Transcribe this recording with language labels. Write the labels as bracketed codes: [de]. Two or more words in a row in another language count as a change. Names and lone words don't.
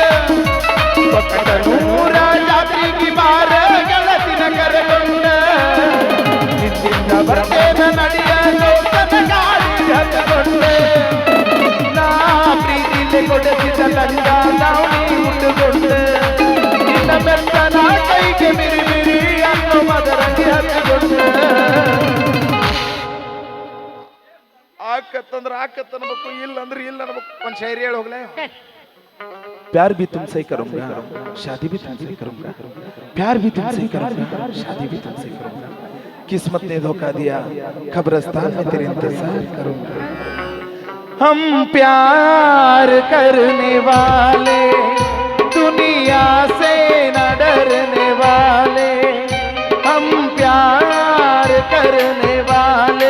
[kn] ಒಕ್ಕಟೂರ ಜಾತ್ರೆಗೆ ಬಾರ ಗೆಳತಿನ ಕರ್ಕೊಂಡ ಹಿಂದಿಂದ ಬರ್ತೆ ನನ್ನ ಅಡಿಯ ದೋಸ್ತನ ಗಾಡಿ ಹತ್ತಕೊಂಡ ನಾ ಪ್ರೀತಿಲೆ ಕೊಡಿಸಿದ ಲಂಗ ದಾವಣಿ ಉಟ್ಟುಕೊಂಡ ನಿನ್ನ ಬೆಟ್ಟನ ಕೈಗೆ ಮಿರಿ ಮಿರಿ ಅನ್ನೋ ಮದರಂಗಿ ಹತ್ತಿಕೊಂಡ ಆಕತ್ತಂದ್ರ ಆಕತ್ತ ಅನ್ಬೇಕು ಇಲ್ಲ ಅಂದ್ರೆ ಇಲ್ಲ ಅನ್ಬೇಕು ಒಂದ್ ಶೈರಿ ಹೇಳಿ ಹೋಗ್ಲೇ [hi] प्यार भी तुमसे करूंगा शादी भी तुमसे करूंगा प्यार भी तुमसे करूंगा शादी भी तुमसे करूंगा किस्मत ने धोखा दिया कब्रिस्तान में तेरे इंतजार करूंगा हम प्यार करने वाले दुनिया से न डरने वाले हम प्यार करने वाले